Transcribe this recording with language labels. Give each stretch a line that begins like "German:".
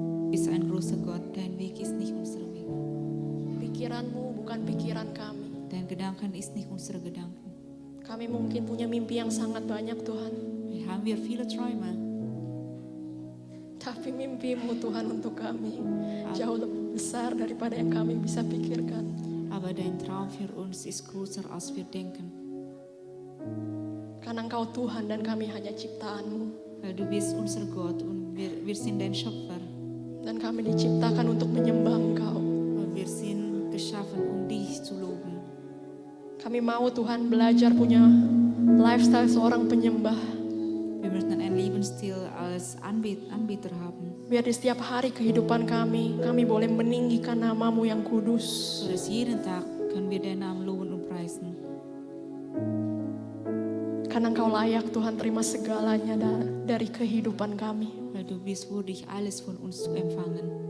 German: Ist ein großer Gott, dein Weg ist nicht unser Weg.
Indonesian: Pikiranmu bukan pikiran kami.
German: Dein Gedanken ist nicht unsere Gedanken.
Indonesian: Kami mungkin punya mimpi yang sangat banyak Tuhan.
German: Haben wir viele Träume,
Indonesian: Tapi mimpimu Tuhan untuk kami jauh lebih besar daripada yang kami bisa pikirkan.
German: aber dein Traum für uns ist größer als wir denken.
Indonesian: Karena Engkau Tuhan dan kami hanya ciptaanmu.
German: Weil du bist unser Gott und wir sind dein Schöpfer.
Indonesian: Dan kami diciptakan untuk menyembah Engkau.
German: Und wir sind geschaffen, um dich zu loben.
Indonesian: Kami mau Tuhan belajar punya lifestyle seorang penyembah.
German: Wir möchten einen Lebensstil als Anbeter haben.
Indonesian: Biar di setiap hari kehidupan kami boleh meninggikan namamu yang kudus.
German: So dass jeden Tag können wir deinen Namen loben und preisen.
Indonesian: Karena Engkau layak Tuhan terima segalanya dari kehidupan kami.
German: Weil du bist würdig, alles von uns zu empfangen.